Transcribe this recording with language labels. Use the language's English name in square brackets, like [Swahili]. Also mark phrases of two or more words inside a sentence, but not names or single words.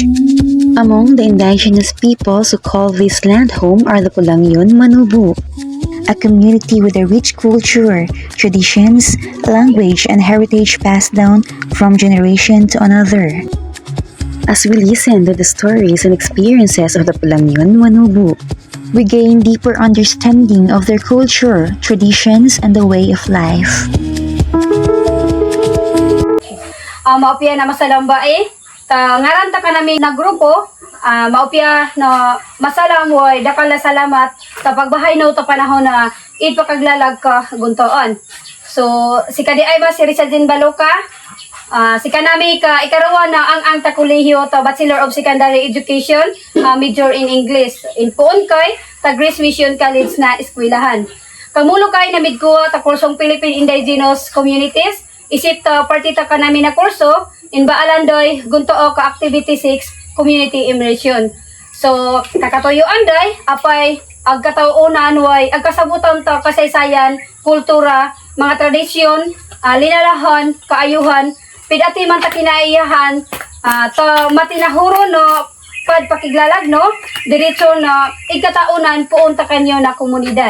[English] Among the indigenous peoples who call this land home are the Pulangyon Manubu, a community with a rich culture, traditions, language, and heritage passed down from generation to another. As we listen to the stories and experiences of the Pulangyon Manubu, we gain deeper understanding of their culture, traditions, and the way of life. [Western Bukidnon Manobo] Maupya na masalam ba ngaran ta ka namin na grupo, maupya na masalam way dakal na salamat sa pagbahay no ta panahon na pagkaglalag ka guntoon. So si kadi ay ba si Rizaldin Baloca, si kanami ka ikarawa na ang takulehiyo ta [English] Bachelor of Secondary Education, major in English. [Western Bukidnon Manobo] In puon kay ta Grace Mission College na eskwelahan. Kamulo kay na midkuha ta kursong Philippine Indigenous Communities. Isip ta partita ka namin na kurso in Baalandoy Guntoo ka Activity 6 Community Immersion. So kakatuyuan day apay agkataunan way agkasabutan ta kasaysayan, kultura, mga tradisyon, linalahan, kaayuhan, pidati man ta kinaiyahan, ta matinahuro no pakiglalag no diretso na igkataunan puon ta kanyo na komunidad.